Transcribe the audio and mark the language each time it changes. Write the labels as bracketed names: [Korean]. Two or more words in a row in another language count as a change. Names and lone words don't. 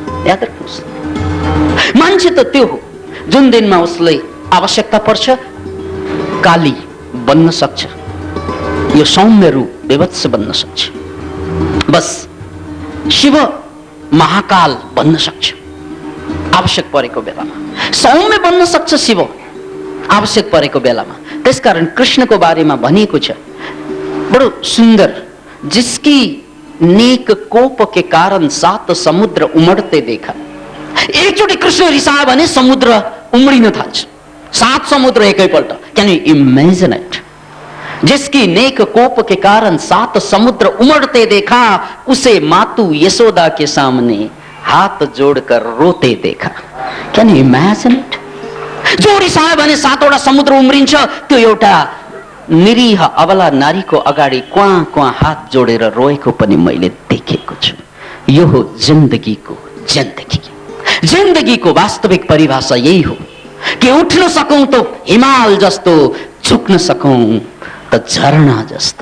[Nepali] याद राख्नुहोस्, मान्छे त त्यो हो जुन दिनमा उसलाई आवश्यकता पर्छ काली बन्न सक्छ, यो सौम्य रूप विभत्स बन्न सक्छ। बस शिव महाकाल बन्न सक्छ आवश्यक परेको बेलामा, सौम्य बन्न सक्छ शिव आवश्यक परेको बेलामा। त्यसकारण कृष्णको बारेमा भनिएको छ बडो सुन्दर, [Hindi] जिसकी नेक कोप के कारण 7 समुद्र उमड़ते देखा। [Nepali] एकचोटि कृष्ण रिसायो भने समुद्र उम्रिन थाल्छ, 7 समुद्र एकैपल्ट। [English] Can you imagine it? [Hindi] जिसकी नेक कोप के कारण 7 समुद्र उमड़ते देखा, उसे मातु यशोदा के सामने हाथ जोड़कर रोते देखा। [English] Can you imagine it? [Nepali] जो रिसायो भने 7वटा समुद्र उम्रिन्छ, त्यो एउटा निरीह अबला नारीको अगाडि क्वा क्वा हात जोडेर रोएको पनि मैले देखेको छु। यो हो जिन्दगीको जिन्दगी। जिन्दगीको वास्तविक परिभाषा यही हो कि उठ्न सकौं त हिमाल जस्तो, झुक्न सकौं त झरना जस्तो।